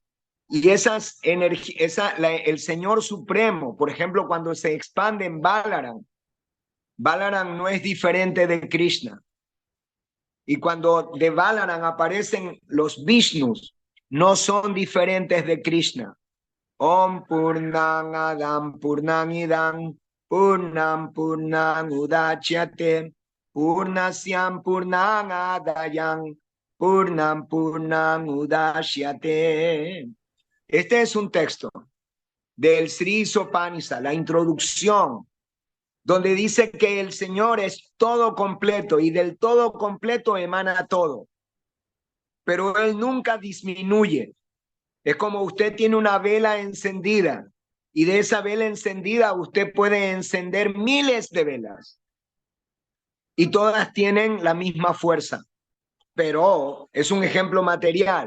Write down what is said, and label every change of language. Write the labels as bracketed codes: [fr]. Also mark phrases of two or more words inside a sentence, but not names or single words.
[es] Y esas energías, el Señor Supremo, por ejemplo, cuando se expande en Balaram, Balaram no es diferente de Krishna. Y cuando de Balaram aparecen los Vishnus, no son diferentes de Krishna. [sa] ॐ पूर्णम् अदः पूर्णम् इदम् पूर्णात् पूर्णम् उदच्यते पूर्णस्य पूर्णम् आदाय पूर्णम् पूर्णम् उदच्यते. [es] Este es un texto del Sri Sopanisa, la introducción, donde dice que el Señor es todo completo y del todo completo emana todo, pero Él nunca disminuye. Es como usted tiene una vela encendida y de esa vela encendida usted puede encender miles de velas y todas tienen la misma fuerza, pero es un ejemplo material.